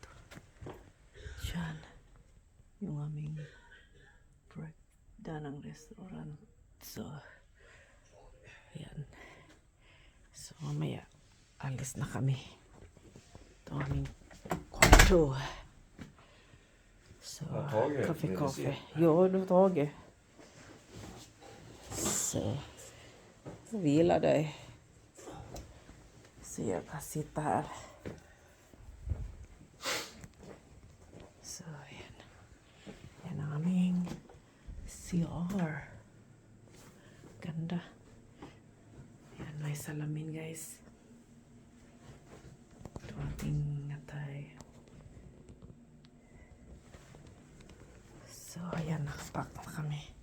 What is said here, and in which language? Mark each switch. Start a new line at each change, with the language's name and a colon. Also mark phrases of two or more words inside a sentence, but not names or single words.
Filipino: Diyan. Yung aming breakdown ng restaurant. So, ayan. So, mamaya, alis na kami. Ito ang aming kwarto.
Swedish: Så, kaffe. Jo, du taget. Så, vila dig. Så jag kan sitta här. Så,
Filipino: yan. Yan ang aming CR. Ganda. Yan, may salamin guys. Ito ating natay. So, ayan, nakapack na kami.